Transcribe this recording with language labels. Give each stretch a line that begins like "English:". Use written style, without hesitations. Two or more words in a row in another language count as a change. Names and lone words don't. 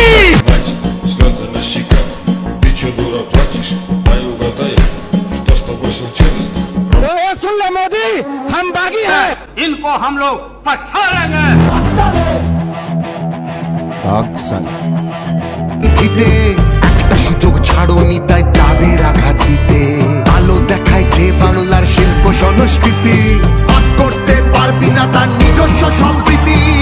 Russian: Слезы на щеках, ты чё, дура, плачешь? Дай угадаю, что с тобой случилось?
Hindi: सुन ले मोदी, हम बागी हैं, इनको हम लोग पछाड़ेंगे।
Bangla: একটা সুযোগ ছাড়োনি তাই তাদের আঘাত দিতে। আলো দেখায় যে বাংলার শিল্প সংস্কৃতি, ভাগ করতে পারবি না তার নিজস্ব সম্প্রীতি।